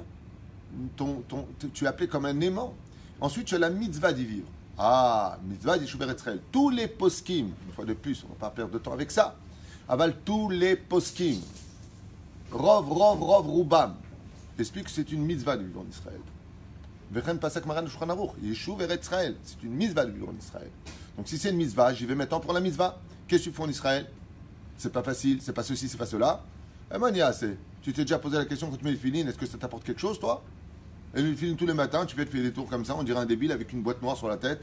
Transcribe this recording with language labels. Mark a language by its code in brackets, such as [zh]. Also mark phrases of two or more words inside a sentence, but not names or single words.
[fr] Tu es appelé comme un aimant. Ensuite, tu as la mitzvah d'y vivre. Ah, mitzvah d' [he] ישוב ארץ ישראל. [fr] Tous les poskim, une fois de plus, on ne va pas perdre de temps avec ça. Aval, tous les poskim, [he] רוב רובם, [fr] explique que c'est une mitzvah de vivre en Israël. [he] וכן פסק מרן שולחן ערוך ישוב ארץ ישראל, [fr] c'est une mitzvah de vivre en Israël. Donc si c'est une mitzvah, j'y vais maintenant pour la mitzvah. Qu'est-ce que tu fais en Israël? C'est pas facile, c'est pas ceci, c'est pas cela. Eh ben, tu t'es déjà posé la question quand tu mets le filin, est-ce que ça t'apporte quelque chose, toi? Et le film tous les matins, tu fais te faire des tours comme ça, on dirait un débile avec une boîte noire sur la tête.